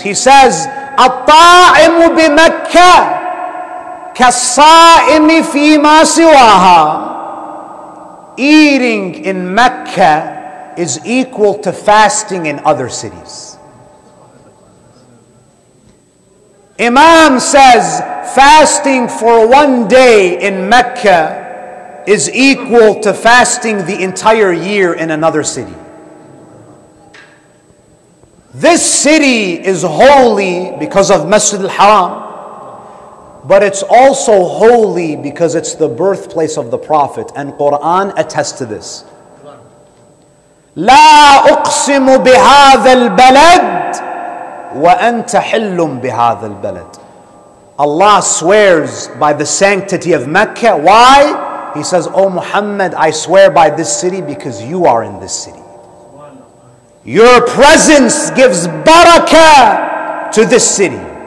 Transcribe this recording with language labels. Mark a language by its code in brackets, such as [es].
[en] He says, [ar] الطاعم بمكة كالصائم فيما سواها. [en] Eating in Mecca is equal to fasting in other cities. Imam says fasting for one day in Mecca is equal to fasting the entire year in another city. This city is holy because of Masjid al-Haram, but it's also holy because it's the birthplace of the Prophet, and Quran attests to this. [ar] لا أقسم بهذا البلد وأنت حل بهذا البلد. [en] Allah swears by the sanctity of Mecca. Why? He says, "O Muhammad, I swear by this city because you are in this city. Your presence gives barakah to this city."